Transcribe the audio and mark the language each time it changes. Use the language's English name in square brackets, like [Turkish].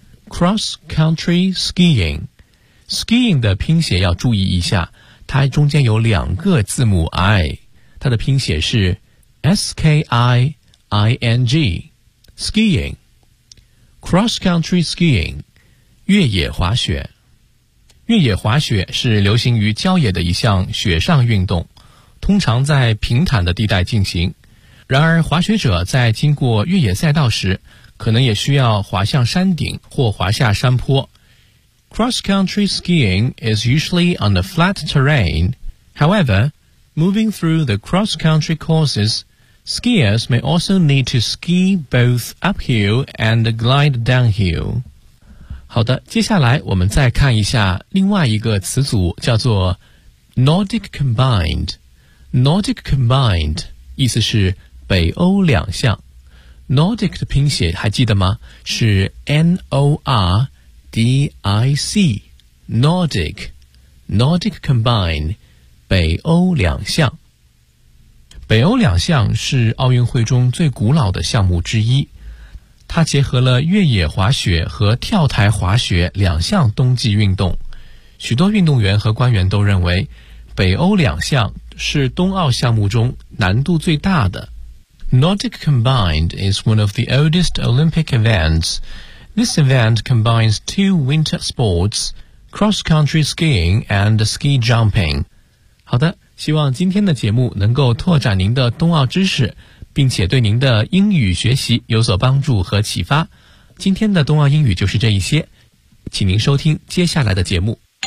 [Chinese] cross country skiing， skiing 的拼写要注意一下，它中间有两个字母 I， 它的拼写是 S-K-I-I-N-G skiing， cross country skiing， 越野滑雪。越野滑雪是流行于郊野的一项雪上运动，通常在平坦的地带进行，然而滑雪者在经过越野赛道时可能也需要滑向山顶或滑下山坡。 [English] Cross-country skiing is usually on the flat terrain. However, moving through the cross-country courses, skiers may also need to ski both uphill and glide downhill. [Chinese] 好的，接下来我们再看一下另外一个词组，叫做 Nordic Combined. Nordic Combined 意思是北欧两项。 Nordic 的拼写还记得吗？是 N-O-R-D-I-C Nordic Nordic Combined 北欧两项。北欧两项是奥运会中最古老的项目之一，它结合了越野滑雪和跳台滑雪两项冬季运动。许多运动员和官员都认为北欧两项是冬奥项目中难度最大的。 [English] Nordic Combined is one of the oldest Olympic eventsThis event combines two winter sports, cross-country skiing and ski jumping. [Chinese] 好的，希望今天的节目能够拓展您的冬奥知识，并且对您的英语学习有所帮助和启发。今天的冬奥英语就是这一些，请您收听接下来的节目。